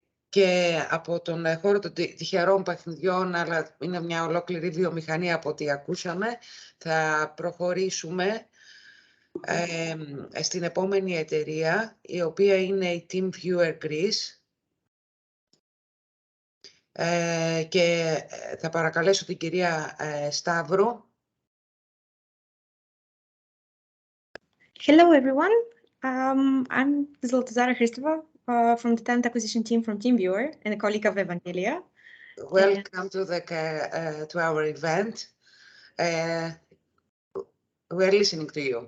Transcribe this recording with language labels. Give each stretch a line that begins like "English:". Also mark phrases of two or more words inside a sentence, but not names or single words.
Greek: και από τον χώρο των τυχερών παιχνιδιών, αλλά είναι μια ολόκληρη βιομηχανία από ό,τι ακούσαμε, θα προχωρήσουμε στην επόμενη εταιρεία, η οποία είναι η TeamViewer Greece. Και θα παρακαλέσω την κυρία Σταύρου.
English: Hello, everyone. I'm Zoltazara Hristova from the talent acquisition team from TeamViewer and a colleague of Evangelia. Welcome to our event. We're listening to you.